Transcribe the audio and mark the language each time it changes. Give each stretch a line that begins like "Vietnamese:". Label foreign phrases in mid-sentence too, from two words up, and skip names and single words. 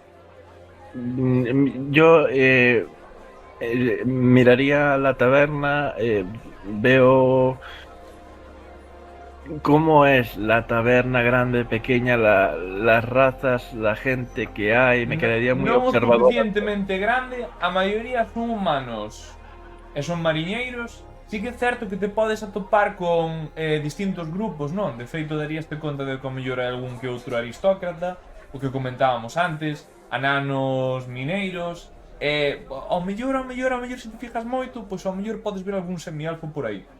Spanish: Yo miraría la taberna, veo cómo es la taberna, grande, pequeña, las razas, la gente que hay, me quedaría muy observador.
Galician: Non suficientemente grande, a maioría son humanos e son mariñeiros. Sí que é certo que te podes atopar con distintos grupos, non? De feito, daríaste conta de que ao mellor hai algún que outro aristócrata, o que comentábamos antes, ananos mineiros, ao mellor, se te fijas moito, pois ao mellor podes ver algún semialfo por aí.